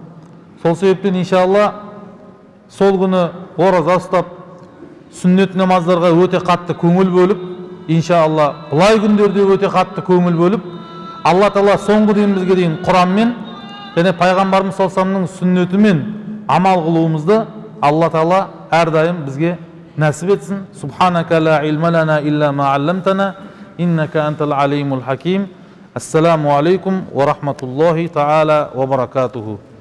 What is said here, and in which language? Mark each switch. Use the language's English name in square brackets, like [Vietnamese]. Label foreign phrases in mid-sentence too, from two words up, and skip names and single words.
[Kazakh] Сол себептен иншалла сол күні ораза ұстап, сүннет намаздарға өте қатты көңіл бөліп, иншалла бұлай күндерде өте қатты көңіл бөліп, Алла Тағала соңғы демімізге дейін Құранмен және пайғамбарымыз саллаллаху сүннетімен амал қылуымызды Алла Тағала әрдайым бізге нәсіп етсін. [Arabic] سبحانك لا علم لنا إلا ما علمتنا إنك أنت العليم الحكيم. السلام عليكم ورحمة الله تعالى وبركاته.